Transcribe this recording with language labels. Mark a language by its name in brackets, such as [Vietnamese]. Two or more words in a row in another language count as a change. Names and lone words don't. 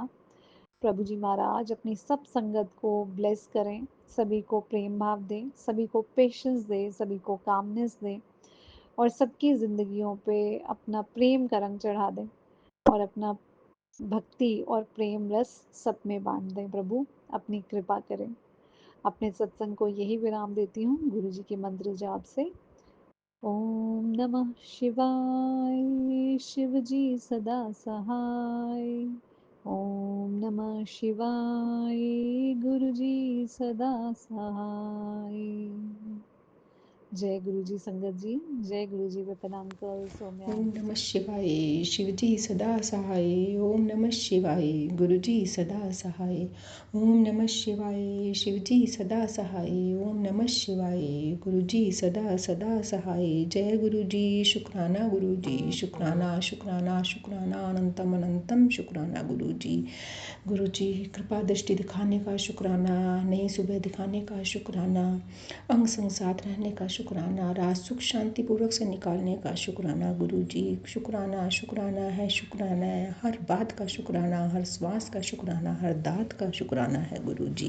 [Hindi] प्रभु जी महाराज अपनी सब संगत को ब्लेस करें, सभी को प्रेम भाव दें, सभी को पेशेंस दें, सभी को कामनेस दें और सबकी ज़िंदगियों पे अपना प्रेम का रंग चढ़ा दें और अपना भक्ति और प्रेम रस सब में बांट दें। प्रभु अपनी कृपा करें। अपने सत्संग को यही विराम देती हूँ गुरु जी के मंत्र जाप से। ओम नमः शिवाय, शिव जी सदा सहाय। ओम नमः शिवाय, गुरु जी सदा सहाय। जय गुरु जी संगत जी, जय गुरु जी विपिन अंकल, सौम्या ओम आंटी नमः जी। शिवाय। शिवजी सदा सहाय। ओम नमः शिवाय। गुरुजी सदा सहाय। ओम नमः शिवाय। शिवजी सदा सहाय। ओम नमः शिवाय। गुरुजी सदा सदा सहाय। जय गुरुजी। शुक्राना गुरुजी, शुक्राना शुक्राना शुक्राना, अनंतम अनंतम शुक्राना गुरुजी। गुरुजी कृपा दृष्टि दिखाने का शुक्राना, नई सुबह दिखाने का शुक्राना, अंग संग साथ रहने का शुक्राना, रात सुख शांति पूर्वक से निकालने का शुक्राना गुरुजी। शुक्राना शुक्राना है, शुक्राना है, हर बात का शुक्राना, हर श्वास का शुक्राना, हर दात का शुक्राना है गुरुजी।